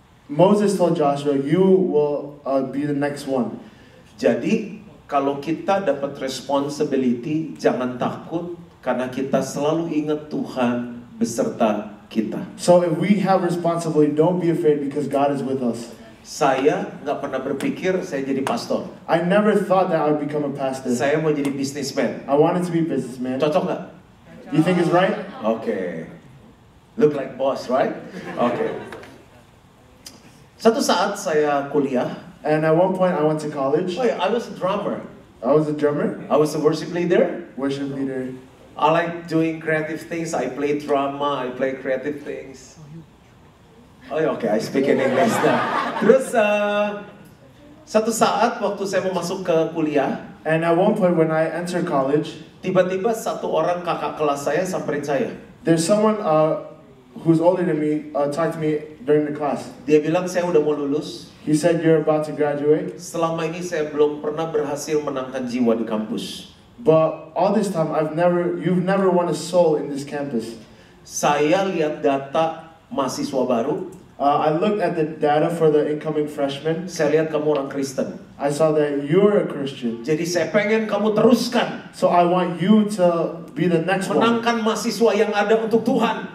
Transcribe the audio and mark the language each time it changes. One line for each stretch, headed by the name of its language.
English: Moses told Joshua, "You will be the next one."
Indonesian: Jadi kalau kita dapat responsibility, jangan takut karena kita selalu ingat Tuhan beserta kita.
English: So if we have responsibility, don't be afraid because God is with us.
Indonesian: Saya nggak pernah berpikir saya jadi pastor.
English: I never thought that I would become a pastor.
Indonesian: Saya mau jadi businessman.
English: I wanted to be a businessman.
Indonesian: Cocok nggak?
English: You think it's right? Oke. Look like boss, right? Oke.
Indonesian: Satu saat saya kuliah.
English: And at one point I went to college. Oh yeah, I was a drummer. I was a drummer, I was a worship leader. worship leader. I like doing creative things. I play drama. I play creative things. Oh ya, oke, I speak in English now.
Indonesian: Terus satu saat waktu saya mau masuk ke kuliah,
English: And at one point when I entered college,
Indonesian: tiba-tiba satu orang kakak kelas saya samperin saya.
English: there's someone who's older than me talked to me during the class.
Indonesian: Dia bilang saya udah mau lulus.
English: He said, "You're about to graduate,
Indonesian: Selama ini saya belum pernah berhasil menangkan jiwa di kampus.
English: but all this time you've never won a soul in this campus."
Indonesian: Saya lihat data mahasiswa baru.
English: I looked at the data for the incoming freshmen.
Indonesian: Saya lihat kamu orang Kristen.
English: I saw that you're a Christian.
Indonesian: Jadi saya pengen kamu teruskan.
English: So I want you to be the next one.
Indonesian: Menangkan mahasiswa yang ada untuk Tuhan.